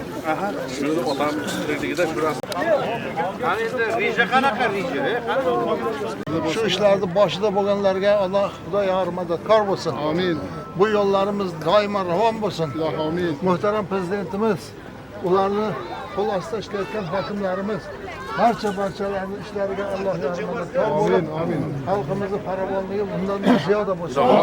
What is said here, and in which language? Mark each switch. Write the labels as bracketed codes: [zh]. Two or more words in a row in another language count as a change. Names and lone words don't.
[uz] Shuni otam tirikligida shu rasm. Qani endi reja qanaqa reja? [tr] Şu işlerde başında [uz] bo'lganlarga Allah Xudo yor madadkor bo'lsin. Amin. Bu yollarımız daima ravon bo'lsin. Amin. Muhterem prezidentimiz, ularni qo'l ostida ishlayotgan hokimlarimiz, barchalarning ishlariga Alloh yordamkor bo'lsin. Amin. Xalqimizning farovonligi bundan ziyoda bo'lsin.